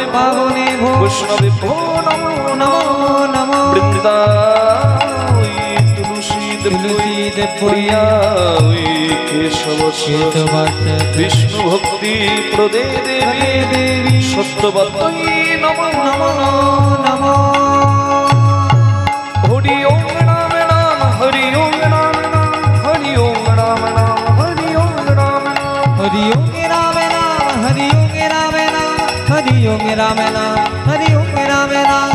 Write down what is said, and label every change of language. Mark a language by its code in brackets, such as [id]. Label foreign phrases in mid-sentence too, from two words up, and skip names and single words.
[sa] পাবনে ভো বৈষ্ণবেভ্যো নমো নমো নমো বৃন্দাই তুলসী দেবপ্রিয়া কেশব বিষ্ণু ভক্তি প্রদে দেবী দেবী সত্যবতী নমো নমো নমো হরি ওম রাম রাম হরি ওম রাম রাম হরি ওম রাম রাম হরি ওম রাম রাম हरि ओम राम नाम हरि ओम राम नाम हरि ओम राम नाम हरि ओम राम नाम